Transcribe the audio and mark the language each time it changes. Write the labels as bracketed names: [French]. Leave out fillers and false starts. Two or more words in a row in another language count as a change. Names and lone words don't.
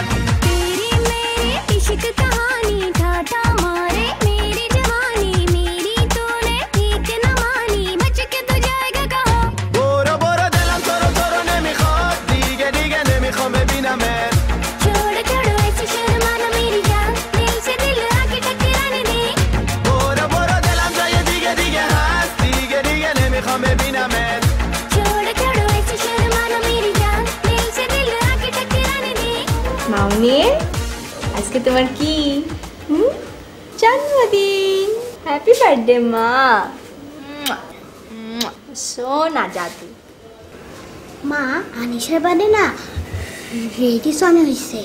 [Hindi] तेरी मेरी इश्क कहानी था हमारे मेरी जवानी मेरी तूने ठीक न मानी बच के तो जाएगा कहाँ [Persian] برو برو دلم تو رو نمیخواد دیگه نمیخوام ببینمت [Hindi] छोड़ छोड़ो ऐसे शर्माना मेरी जान दिल से दिल आके टकराने दे [Persian] برو برو دلم جای دیگه هست دیگه نمیخوام ببینمت [Hindi] छोड़ छोड़ो ऐसे शर्माना मेरी जान दिल से दिल आके टकराने दे [Bangla] মামনি আজকে তোমার কি জন্মদিন [English] happy birthday [Bangla] মা সোনা জাদু মা আনিশার বার্থডে না রেডিসনে হয়েছে।